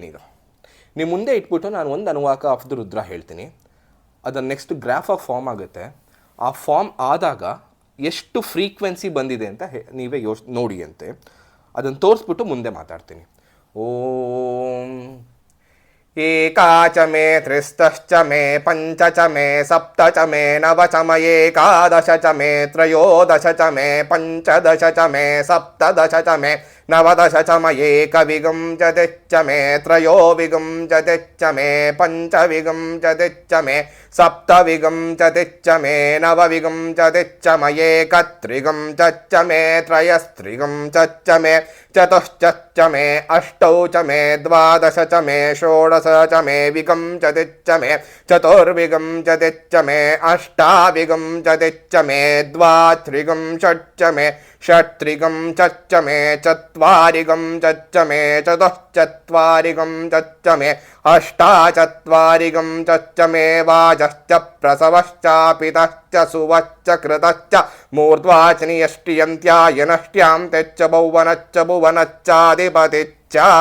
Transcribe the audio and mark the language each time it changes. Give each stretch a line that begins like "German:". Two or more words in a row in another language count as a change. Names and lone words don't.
Kannada: ಈಗ ನಿಮ್ಮ ಮುಂದೆ ಇಟ್ಬಿಟ್ಟು ನಾನು ಒಂದು ಅನುವಾಕ
English: of the Rudra
Kannada: ಹೇಳ್ತೀನಿ. ಅದನ್ನು ನೆಕ್ಸ್ಟ್ ಗ್ರಾಫಾಗಿ ಫಾರ್ಮ್ ಆಗುತ್ತೆ. ಆ ಫಾರ್ಮ್ ಆದಾಗ ಎಷ್ಟು ಫ್ರೀಕ್ವೆನ್ಸಿ ಬಂದಿದೆ ಅಂತ ನೀವೇ ನೋಡಿ ಅಂತೆ. ಅದನ್ನು ತೋರಿಸ್ಬಿಟ್ಟು ಮುಂದೆ ಮಾತಾಡ್ತೀನಿ.
Sanskrit: ओं एकाच मे त्रिस्तश्च मे पञ्च च मे सप्त च मे नव च म एकादश च मे त्रयोदश च मे पञ्चदश च मे सप्तदश च मे नवदश च म एकविंशतिश्च मे त्रयोविंशतिश्च मे पञ्चविंशतिश्च मे सप्तविंशतिश्च मे नवविंशतिश्च म एकत्रिंशच्च मे त्रयस्त्रिंशच्च मे चतुश्च मे अष्टौ च मे द्वादश च मे षोडश च मे विंशतिश्च मे चतुर्विंशतिश्च मे अष्टाविंशतिश्च मे द्वात्रिंशच्च मे षट्त्रिंशच्च मे चत्वारिंशच्च मे चतुश्चत्वारिंशच्च मे अष्टाचत्वारिंशच्च मे वाजश्च प्रसवश्चापितश्च सुवश्च कृतश्च मूर्ध्वाचनियष्टियन्त्यायनष्ट्यां तेच्च भुवनश्च भुवनश्चाधिपतिश्च.